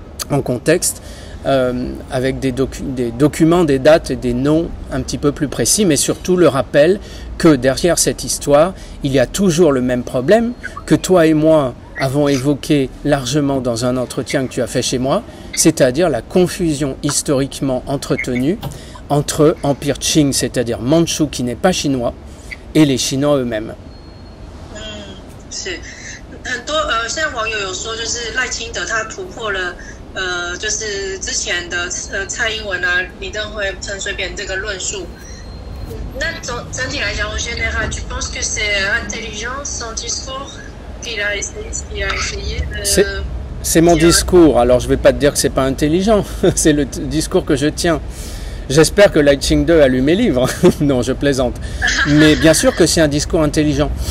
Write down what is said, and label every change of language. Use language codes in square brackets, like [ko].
[fr] en contexte, avec des documents, des dates et des noms un petit peu plus précis, mais surtout le rappel que derrière cette histoire, il y a toujours le même problème que toi et moi avons évoqué largement dans un entretien que tu as fait chez moi, c'est-à-dire la confusion historiquement entretenue entre Empire Qing, c'est-à-dire Mandchou qui n'est pas chinois, et les Chinois eux-mêmes. [zh] 是很多现在网友有说，就是赖清德他突破了就是之前的蔡英文啊、李登辉、陈水扁这个论述。那整体来讲，我现在 [fr] tu penses que c'est intelligent son discours qu'il a essayé de... C'est mon discours, alors je ne vais pas te dire que c'est pas intelligent, c'est le discours que je tiens. J'espère que Lai Ching-te a lu mes livres. Non, je plaisante. Mais bien sûr que c'est un discours intelligent.